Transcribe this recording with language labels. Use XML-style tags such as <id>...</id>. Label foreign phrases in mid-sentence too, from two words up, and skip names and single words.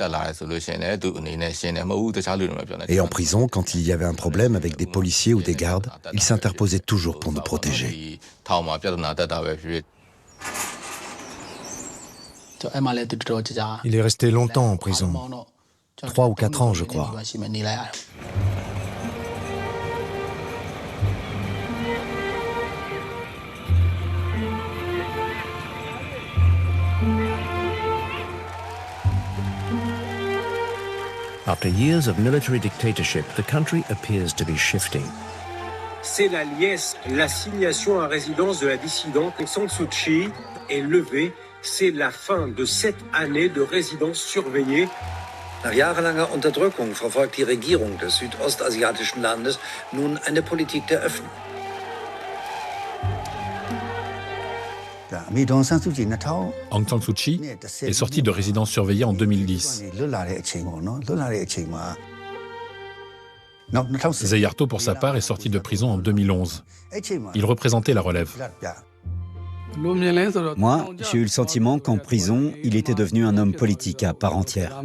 <fr>Et en prison, quand il y avait un problème avec des policiers ou des gardes, il s'interposait toujours pour nous protéger. Il est resté longtemps en prison. 3 ou 4 ans, je crois.</fr> <en>After years of military dictatorship, the country appears to be shifting.</en> <fr>C'est la liesse, l'assignation à résidence de la dissidente Aung San Suu Kyi est levée. C'est la fin de 7 années de résidence surveillée.</fr> <de>Nach jahrelanger Unterdrückung verfolgt die Regierung des südostasiatischen Landes nun eine Politik der Öffnung.</de> <fr>Aung San Suu Kyi est sortie de résidence surveillée en 2010. Zéarto, pour sa part, est sorti de prison en 2011. Il représentait la relève. Moi, j'ai eu le sentiment qu'en prison, il était devenu un homme politique à part entière.</fr>